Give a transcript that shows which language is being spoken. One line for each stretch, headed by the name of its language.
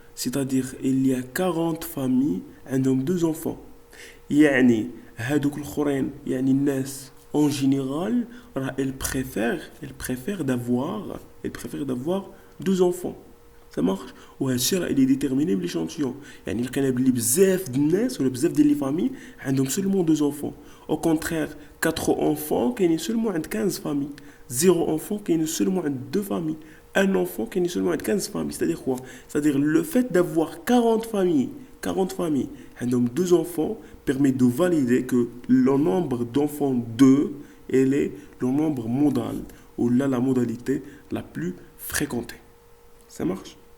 French: C'est-à-dire, il y a 40 familles, un homme, deux enfants. يعني هادوك الآخرين يعني الناس en général راه elle préfère d'avoir deux enfants. Ça marche.
Arabic: وهذا الشيء راه il est déterminé بالéchantillon. يعني لقينا بلي بزاف د الناس ولا بزاف ديال لي فامي عندهم seulement deux enfants.
French: Au contraire, quatre enfants كاينين seulement عند 15 familles. Zéro enfant كاين seulement عند deux familles. Un enfant كاين seulement عند 15 familles. C'est-à-dire quoi? C'est-à-dire le fait d'avoir 40 familles عندهم deux enfants permet de valider que le nombre d'enfants 2 elle est le nombre modal ou là la modalité la plus fréquentée. Ça marche?